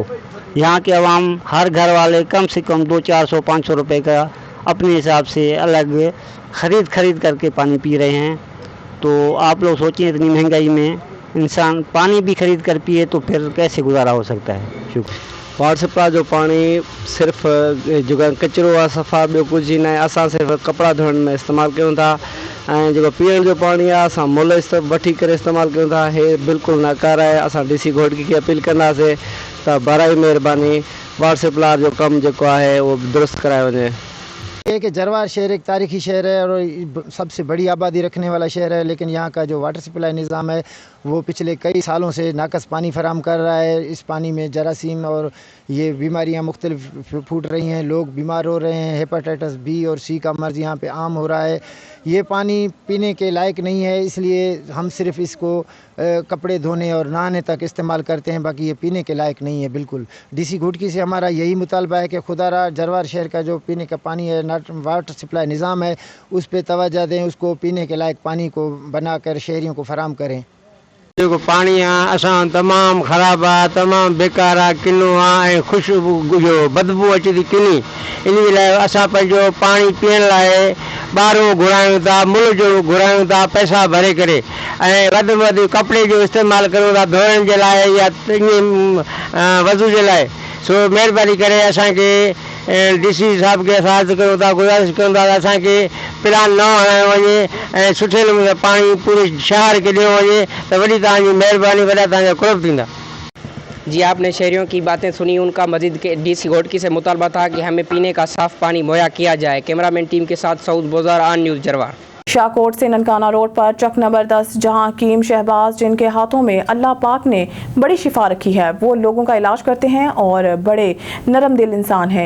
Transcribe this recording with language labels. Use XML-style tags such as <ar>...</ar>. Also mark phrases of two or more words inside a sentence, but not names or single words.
<ur>یہاں کے عوام ہر گھر والے کم سے کم 200-400-500 روپے کا اپنے حساب سے الگ خرید کرکے پانی پی رہے ہیں. تو آپ لوگ سوچیے، اتنی مہنگائی میں انسان پانی بھی خرید کر پیے تو پھر کیسے گزارا ہو سکتا ہے. शुक्रिया।</ur> <en>water supply</en> <sd>जो पानी सिर्फ़ जो कचरो आहे सफ़ा, ॿियो कुझु ई न आहे। असां सिर्फ़ु कपिड़ा धोइण में इस्तेमालु कयूं था, ऐं जेको पीअण जो पाणी आहे असां मुल वठी करे इस्तेमालु कयूं था। हे बिल्कुलु नाकार आहे। असां DC घोटकी खे अपील कंदासीं त बराई महिरबानी</sd> <en>water supply</en> <sd>जो कमु जेको आहे उहो दुरुस्त करायो वञे।</sd> <ur>یہ کہ جلوار شہر ایک تاریخی شہر ہے اور سب سے بڑی آبادی رکھنے والا شہر ہے، لیکن یہاں کا جو</ur> <en>water supply</en> <ur>نظام ہے وہ پچھلے کئی سالوں سے ناقص پانی فراہم کر رہا ہے. اس پانی میں جراثیم اور یہ بیماریاں مختلف پھوٹ رہی ہیں، لوگ بیمار ہو رہے ہیں. ہیپاٹائٹس B اور C کا مرض یہاں پہ عام ہو رہا ہے۔ یہ پانی پینے کے لائق نہیں ہے، اس لیے ہم صرف اس کو کپڑے دھونے اور نہانے تک استعمال کرتے ہیں، باقی یہ پینے کے لائق نہیں ہے بالکل. DC گھوٹکی سے ہمارا یہی مطالبہ ہے کہ خدارا جلوار شہر کا جو پینے کا پانی ہے,</ur> <en>water supply</en> <ur>نظام ہے، اس پر توجہ دیں، اس کو پینے کے لائق پانی کو بنا کر شہریوں کو فراہم کریں.</ur> <sd>जेको पाणी आहे असां तमामु ख़राबु आहे, तमामु बेकार आहे, किनो आहे ऐं ख़ुशबू जो बदबू अचे थी किनी। इन लाइ असां पंहिंजो पाणी पीअण लाइ ॿाहिरों घुरायूं था, मुल्क जो घुरायूं था पैसा भरे करे, ऐं वधि में वधि कपिड़े जो इस्तेमालु कयूं था धोइण जे लाइ या ईअं वज़ू जे लाइ। सो महिरबानी करे असांखे DC साहब खे असां अर्ज़ु कयूं था, गुज़ारिश कयूं था त असांखे प्लान न हणायो वञे ऐं सुठे नमूने पाणी पूरे शहर खे ॾियो वञे त वॾी तव्हांजी महिरबानी, वॾा तव्हांजा कुर्ब थींदा।</sd> <ur>جی آپ نے شہریوں کی باتیں سنی، ان کا مزید کہ DC گھوٹکی سے مطالبہ تھا کہ ہمیں پینے کا صاف پانی مہیا کیا جائے.</ur> <en>cameraman team</en> <ur>کے ساتھ سعود بوزدار، آن نیوز جلوار. شاہکوٹ سے ننکانہ روڈ پر</ur> <en>truck number</en> <ur>10، جہاں حکیم شہباز، جن کے ہاتھوں میں اللہ پاک نے بڑی شفا رکھی ہے، وہ لوگوں کا علاج کرتے ہیں اور بڑے نرم دل انسان ہیں.</ur>